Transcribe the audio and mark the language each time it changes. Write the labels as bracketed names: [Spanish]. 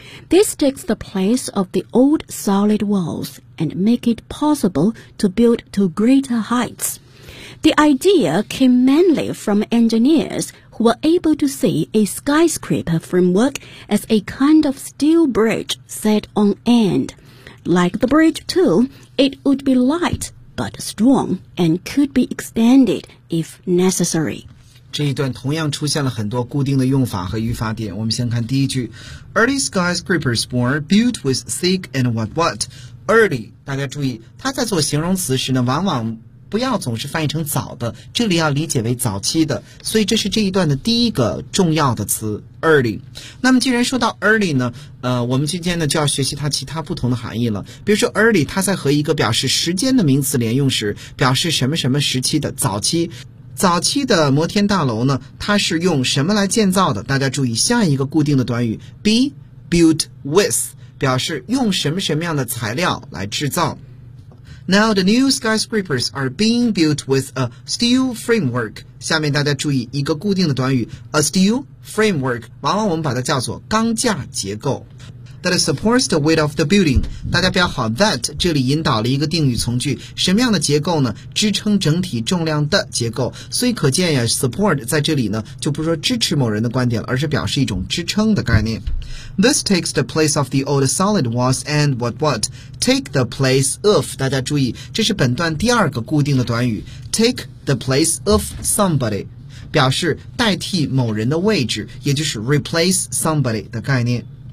[English] This takes the place of the old solid walls and make it possible to build to greater heightsThe idea came mainly from engineers who were able to see a skyscraper framework as a kind of steel bridge set on end. Like the bridge too, it would be light but strong and could be extended if necessary. [Chinese] 这一段同样出现了很多固定的用法和语法点。我们先看第一句。 [English] Early skyscrapers were built with thick and what what? [Chinese] Early, 大家注意,它在做形容词时呢,往往不要总是翻译成早的这里要理解为早期的所以这是这一段的第一个重要的词 early 那么既然说到 early 呢我们今天呢就要学习它其他不同的含义了比如说 early 它在和一个表示时间的名词连用时表示什么什么时期的早期早期的摩天大楼呢它是用什么来建造的大家注意下一个固定的短语 be built with 表示用什么什么样的材料来制造 [English] Now the new skyscrapers are being built with a steel framework. [Chinese] 下面大家注意一个固定的短语 a steel framework. 往往我们把它叫做钢架结构 [English] that supports the weight of the building. [Chinese] 大家标好 that 这里引导了一个定语从句，什么样的结构呢？支撑整体重量的结构。所以可见呀 ，support 在这里呢就不是说支持某人的观点了，而是表示一种支撑的概念。 [English] This takes the place of the old solid walls and what what. [Chinese] Take the place of, 大家注意,这是本段第二个固定的短语。 Take the place of somebody, 表示代替某人的位置,也就是 replace somebody 的概念。